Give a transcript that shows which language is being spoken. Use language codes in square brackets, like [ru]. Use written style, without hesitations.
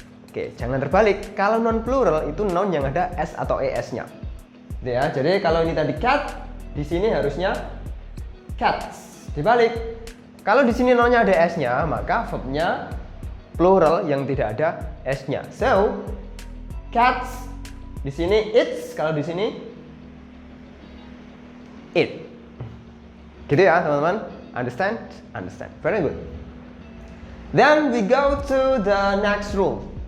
[id] Oke, jangan terbalik. Kalau non plural itu noun yang ada s atau es-nya. Ya, jadi kalau ini tadi cat, di sini harusnya cats. Dibalik. Kalau di sini nounnya ada s-nya, maka verbnya plural yang tidak ada s-nya. So, cats di sini eats, kalau di sini eat. Gitu ya teman-teman. [en] Understand? Understand. Very good. Then we go to the next rule.